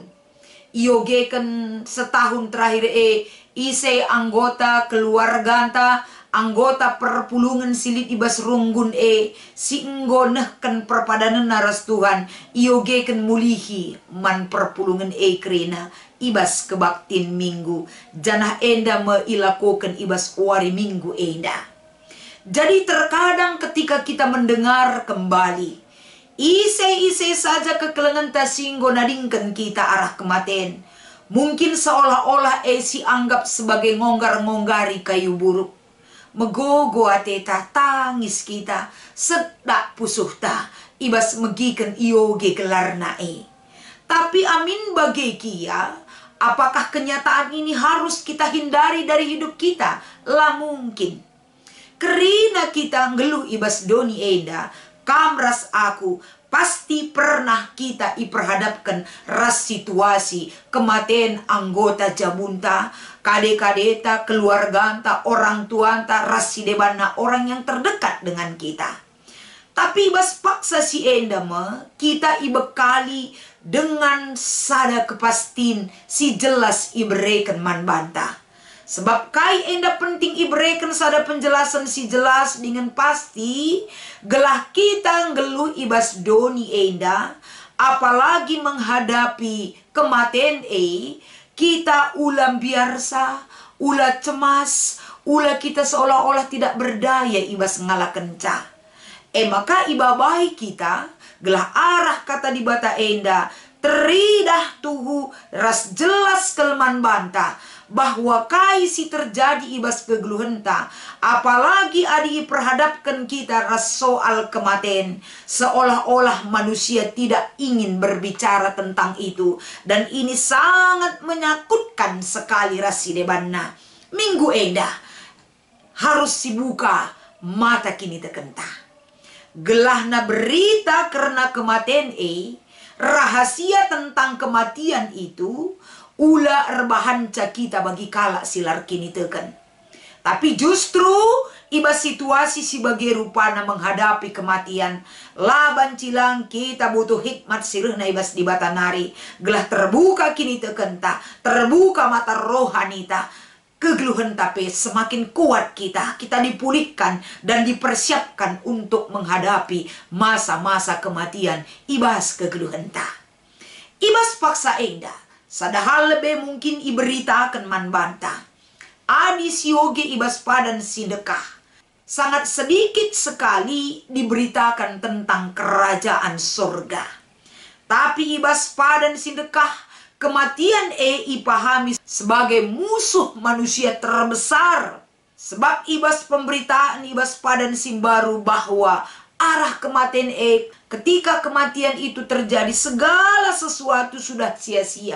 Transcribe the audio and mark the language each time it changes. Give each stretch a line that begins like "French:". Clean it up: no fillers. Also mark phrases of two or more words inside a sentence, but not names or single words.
Batak Karo: Iogeken setahun terakhir ise anggota keluarganta, anggota perpulungan silit ibas runggun si enggo nehken perpadanan naras Tuhan. Iogeken mulihi man perpulungan kerina ibas kebaktin minggu. Janah enda meilakoken ibas wari minggu enda.
Indonesian: Jadi terkadang ketika kita mendengar kembali
Batak Karo: ise-ise saja kekelengan tasinggo nadingkan kita arah kematen.
Indonesian: Mungkin seolah-olah si anggap sebagai ngonggar-ngonggari kayu buruk.
Batak Karo: Megogo ateta tangis kita sedak pusuh ta ibas megikan ioge gelarna Tapi amin bagi kia
Indonesian: Apakah kenyataan ini harus kita hindari dari hidup kita? Lah mungkin.
Batak Karo: Kerina kita ngeluh ibas doni enda, kamras aku, pasti pernah kita iperhadapkan ras situasi kematian anggota jabunta, kade-kadeta, keluarganta, orang tuanta, ras sidebana,
Indonesian: orang yang terdekat dengan kita.
Batak Karo: Tapi ibas paksa si enda kita ibekali dengan sada kepastin si jelas ibereken man bantah. Sebab kai enda penting ibereken sada penjelasan si jelas dengan pasti, gelah kita ngeluh ibas doni enda,
Indonesian: apalagi menghadapi kematian kita
Batak Karo: ulam biasa, ulah cemas, ulah kita
Indonesian: seolah-olah tidak berdaya
Batak Karo: ibas ngalah kenca. Maka ibabai kita, gelah arah kata di bata enda, teridah tuhu ras jelas kelman bantah, bahwa kaisi terjadi ibas kegeluhenta, apalagi adi perhadapkan kita ras soal kematian,
Indonesian: seolah-olah manusia tidak ingin berbicara tentang itu, dan ini sangat menakutkan sekali
Batak Karo: rasi debanna. Minggu enda harus dibuka mata kini terkentah. Gelahna berita karena kematian
Indonesian: rahasia tentang kematian itu
Batak Karo: ulah erbahanca kita bagi kalak silar kini teken. Tapi justru ibas situasi sebagai rupana menghadapi kematian, laban cilang kita butuh hikmat sirehna ibas di batanari, gelah terbuka kini teken ta, terbuka mata rohanita, kegeluhan tapi
Indonesian: semakin kuat kita dipulihkan dan dipersiapkan untuk menghadapi masa-masa kematian
Batak Karo: ibas kegeluhan ta. Ibas paksa enda sadahal lebih mungkin iberitakan man bantah. Adi sioge ibas padan sidekah.
Indonesian: Sangat sedikit sekali diberitakan tentang kerajaan surga. Tapi
Batak Karo: ibas padan sidekah,
Indonesian: kematian ipahami sebagai musuh manusia terbesar. Sebab
Batak Karo: ibas pemberitaan ibas padan simbaru
Indonesian: bahwa arah kematian ketika kematian itu terjadi segala sesuatu sudah sia-sia.